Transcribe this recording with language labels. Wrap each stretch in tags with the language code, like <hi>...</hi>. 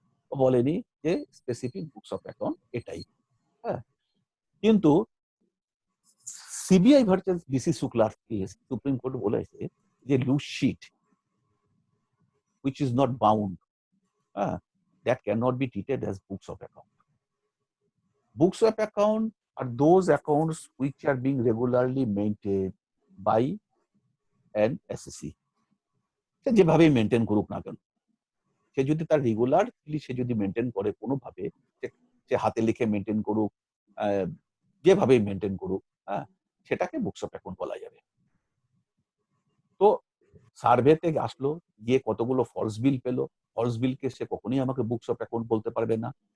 <bn>ও বলেনি যে specific books of account এটাই। হ্যাঁ, কিন্তু CBI versus DC শুক্লার case, supreme court বলেছে যে loose sheet</bn> <en>which is not bound, that cannot be treated as books of account. Books of account are those accounts which are being regularly maintained by an SSC.</en> <bn>সে যেভাবেই maintain করুক না কেন, সে যদি তার regularly সে যদি maintain করে কোনোভাবে, সে হাতে লিখে মেনটেন করুক, যেভাবেই মেনটেন করুক, সেটাকে বুকস অফ অ্যাকাউন্ট বলা যাবে। তো সার্ভেতে আসলো, গিয়ে কতগুলো ফলস বিল পেলো, ফলস বিলকে সে কখনোই আমাকে বুকস অফ অ্যাকাউন্ট বলতে পারবে না।</bn>